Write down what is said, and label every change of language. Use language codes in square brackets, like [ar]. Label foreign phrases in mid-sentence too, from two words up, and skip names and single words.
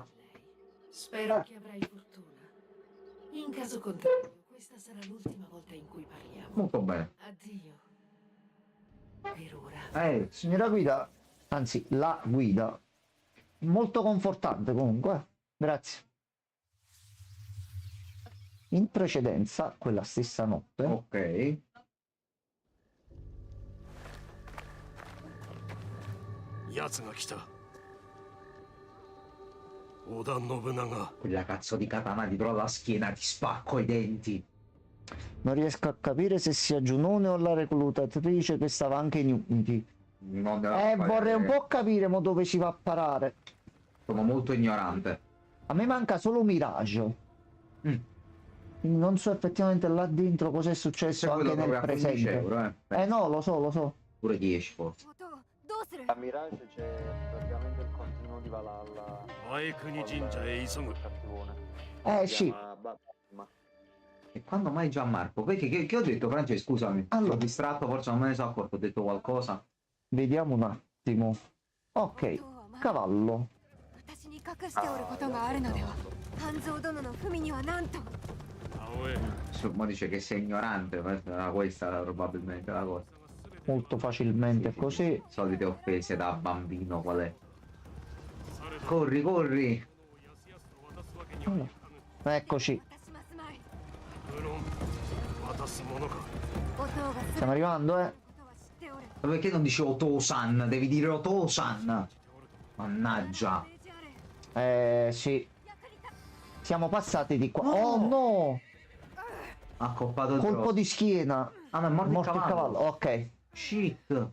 [it] Spero che avrai fortuna. In caso contrario, questa sarà l'ultima volta in cui parliamo. Molto bene. Addio. Per ora. Signora guida, anzi la guida, molto confortante comunque, grazie. In precedenza, quella stessa notte, Ok. [ja] 奴が来た。織田信長。 [it] Quella cazzo di katana dietro la schiena, ti spacco i denti. non riesco a capire se sia Giunone o la reclutatrice che stava anche in Unity. Non Vorrei un po' capire mo dove si va a parare. Sono molto ignorante. A me manca solo Mirage. Quindi non so effettivamente là dentro cosa è successo Se quello anche nel trovi a 15 presente. euro, No, lo so, lo so. Pure 10 forse. A Mirage c'è praticamente il continuo di Valhalla. [ja] 前国神社へ急ぐ。 [it] Cattivone. Si Sì. chiama Batman. E quando mai Gianmarco? Perché che ho detto, Francesco, scusami. Allora. Sono distratto, forse non me ne sono accorto, ho detto qualcosa. Vediamo un attimo. Ok, cavallo. [ja] 私に隠しておることがあるのでは。半蔵殿の文には何と。 [it] Insomma dice che sei ignorante, ma era questa probabilmente la cosa. Molto facilmente così. Solite offese da bambino, qual è? Corri, corri! Allora, eccoci. [ja] 私ますまい。無論渡すものか。お父がす [it] Stiamo arrivando, [ja] ことは知っておる。 [it] Ma perché non dici Otosan? Devi dire Otosan! Mannaggia! Sì. Siamo passati di qua. Oh no! Accoppato il Colpo grosso. di schiena. Ah, ma è morto il cavallo. Ok, Shit!